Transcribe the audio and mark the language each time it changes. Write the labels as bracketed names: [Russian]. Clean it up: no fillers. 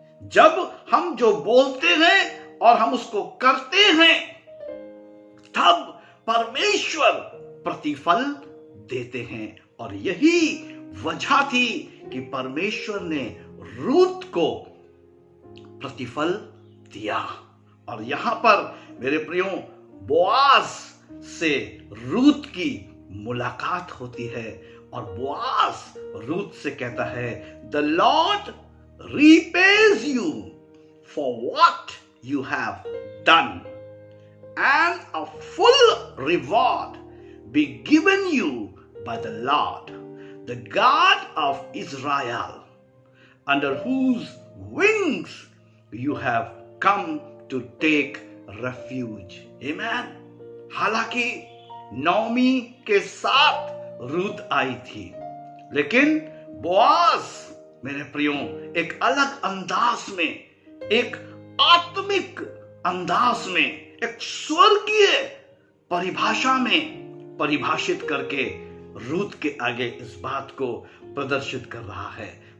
[Hindi] जब हम जो बोलते हैं और हम उसको करते हैं, तब परमेश्वर प्रतिफल देते हैं। और यही वजह थी कि परमेश्वर ने रूत को प्रतिफल दिया। और यहां पर मेरे प्रियो बोआज से रूत की मुलाकात होती है और बोआज रूत से कहता है, [English] The Lord repays you for what you have done, and a full reward be given you by the Lord, the God of Israel, under whose wings you have come to take refuge. Amen. [Hindi] हालांकि नौमी के साथ रूत आई थी, लेकिन Boaz मेरे प्रियो एक अलग अंदाज में, एक आत्मिक अंदाज में, एक स्वर्गीय परिभाषा में परिभाषित करके रूत के आगे इस बात को प्रदर्शित कर रहा है।